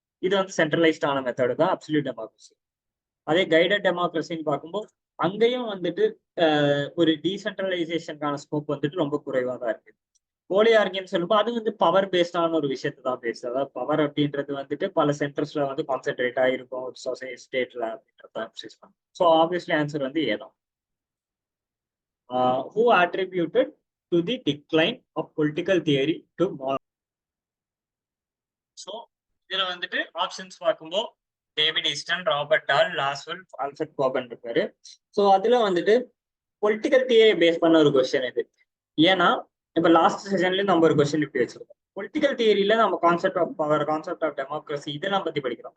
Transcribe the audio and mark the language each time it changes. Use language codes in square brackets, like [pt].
[ta] இது வந்து சென்ட்ரலைஸ்டான மெத்தடு தான் அப்சல்யூட் டெமோக்ரஸி. அதே கைடட் டெமோக்ரஸின்னு பார்க்கும்போது அங்கேயும் வந்துட்டு ஒரு டீசென்ட்ரலைசேஷனுக்கான ஸ்கோப் வந்துட்டு ரொம்ப குறைவாக தான் இருக்கு. போலியார்கின்னு சொல்லும்போது அது வந்து பவர் பேஸ்டான ஒரு விஷயத்தை தான் பேசுது. அதாவது பவர் அப்படின்றது வந்துட்டு பல சென்டர்ஸ்ல வந்து கான்சென்ட்ரேட் ஆகிருக்கும் ஒரு சொசைட்டி ஸ்டேட்ல அப்படின்றத. ஸோ ஆப்வியஸ்லி ஆன்சர் வந்து ஏதான். [en] Who attributed to the decline of political theory to modern? [ta] So இதுல வந்துட்டு ஆப்ஷன்ஸ் பார்க்கும்போது டேவிட் ஈஸ்டன், ராபர்ட் டால், லாஸ்வெல், ஆல்ஃபிரட் கோபன் இருப்பாரு. ஸோ அதுல வந்துட்டு பொலிட்டிக்கல் தியரி பேஸ் பண்ண ஒரு கொஸ்டின் இது. ஏன்னா இப்ப லாஸ்ட் செஷன்ல நம்ம ஒரு கொஸ்டின் இப்படி வச்சிருக்கோம், பொலிட்டிக்கல் தியரியில நம்ம concept of power, concept of democracy இதெல்லாம் பத்தி படிக்கிறோம்.